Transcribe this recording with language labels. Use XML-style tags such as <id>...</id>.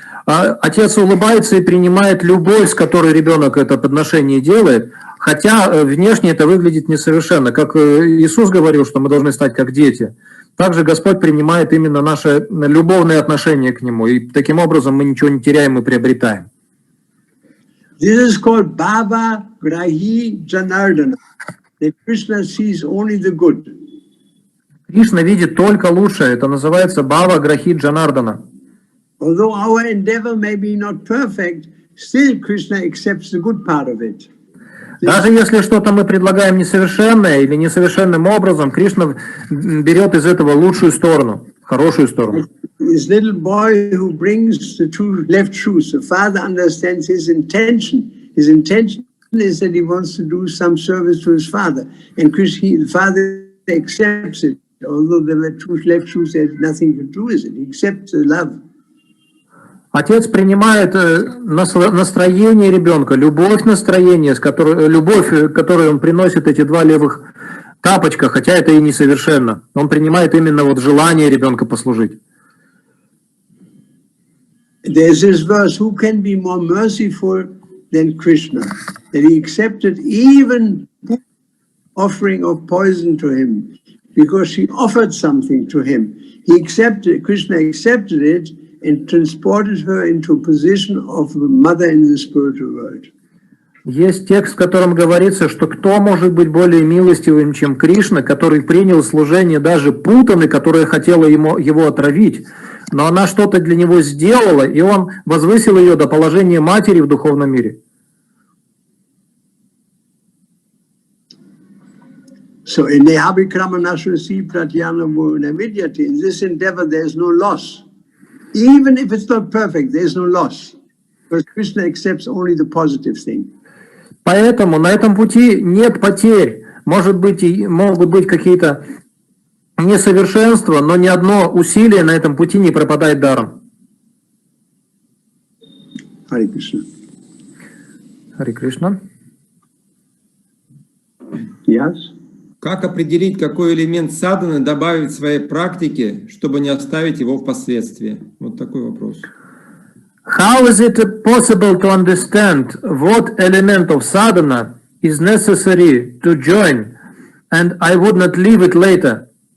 <ru>А отец улыбается и принимает любовь, с которой ребенок это подношение делает, хотя внешне это выглядит несовершенно. Как Иисус говорил, что мы должны стать как дети. Также Господь принимает именно наше любовное отношение к Нему, и таким образом мы ничего не теряем и приобретаем.</ru> <en>This is called Bhava Grahi Janardana. That Krishna sees only the good.</en> <ru>Кришна видит только лучшее. Это называется Бхава Грахи Джанардана.</ru> <en>Although our endeavor may be not perfect, still Krishna accepts the good part of it.</en> <ru>Даже если что-то мы предлагаем несовершенное или несовершенным образом, Кришна берет из этого лучшую сторону, хорошую сторону.</ru> <en>This little boy who brings the 2 left shoes, the father understands his intention. His intention is that he wants to do some service to his father, and the father accepts it. Although there were 2 left shoes, there's nothing to do with it. He accepts the love.</en> <ru>Отец принимает настроение ребенка, любовь которую он приносит эти 2 левых тапочка, хотя это и несовершенно. Он принимает именно желание ребенка послужить.</ru> <en>There's this verse, who can be more merciful than Krishna? That he accepted even offering of poison to him, because she offered something to him. Krishna accepted it and transported her into a position of a mother in the spiritual world.</en> <ru>Есть текст, в котором говорится, что кто может быть более милостивым, чем Кришна, который принял служение даже путаны, которая хотела его отравить, но она что-то для него сделала, и он возвысил ее до положения матери в духовном мире.</ru> <en>So in the Abhikramanashrasi Pratyana Navidyati, in this endeavor there is no loss. Even if it's not perfect, there is no loss. Because Krishna accepts only the positive thing.</en> <ru>Поэтому на этом пути нет потерь. Могут быть какие-то несовершенства, но ни одно усилие на этом пути не пропадает даром. Харе Кришна. Харе Кришна.</ru> <en>Yes.</en> <ru>Как определить, какой элемент садханы добавить в своей практике, чтобы не оставить его впоследствии? Вот такой вопрос.</ru> <en>How is it possible to understand what element of sadhana is necessary to join, and I would not leave it later?</en>